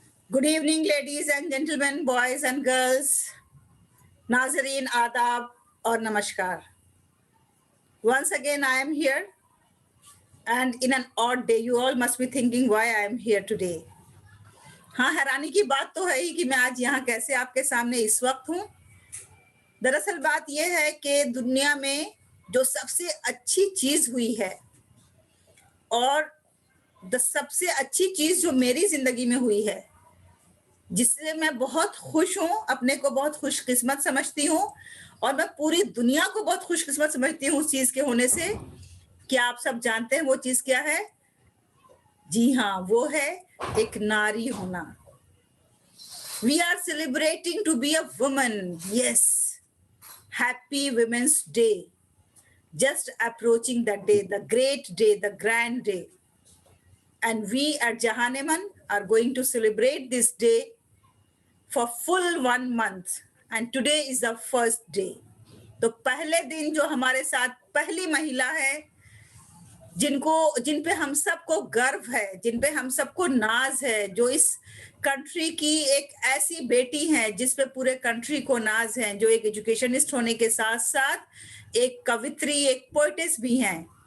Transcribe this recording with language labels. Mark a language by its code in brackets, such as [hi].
[en] Good evening, ladies and gentlemen, boys and girls. Nazareen, Adab, or Namaskar. Once again, I am here, and in an odd day, you all must be thinking why I am here today. [hi] हाँ, हैरानी की बात तो है ही कि मैं आज यहाँ कैसे आपके सामने इस वक्त हूँ। दरअसल बात यह है कि दुनिया में जो सबसे अच्छी चीज हुई है और सबसे अच्छी चीज जो मेरी जिंदगी में हुई है, जिससे मैं बहुत खुश हूँ, अपने को बहुत खुशकिस्मत समझती हूँ और मैं पूरी दुनिया को बहुत खुशकिस्मत समझती हूँ उस चीज के होने से। क्या आप सब जानते हैं वो चीज क्या है? जी हाँ, वो है एक नारी होना। [en] We are celebrating to be a woman. Yes, happy women's day, just approaching that day, the great day, the grand day. And we at Jahaneman are going to celebrate this day for full 1 month, and today is the first day. [hi] तो पहले दिन जो हमारे साथ पहली महिला है, जिन पे हम सबको गर्व है, जिन पे हम सबको नाज है, जो इस कंट्री की एक ऐसी बेटी है जिस पे पूरे कंट्री को नाज है, जो एक एजुकेशनिस्ट होने के साथ साथ एक कवित्री, एक पोएटिस भी हैं।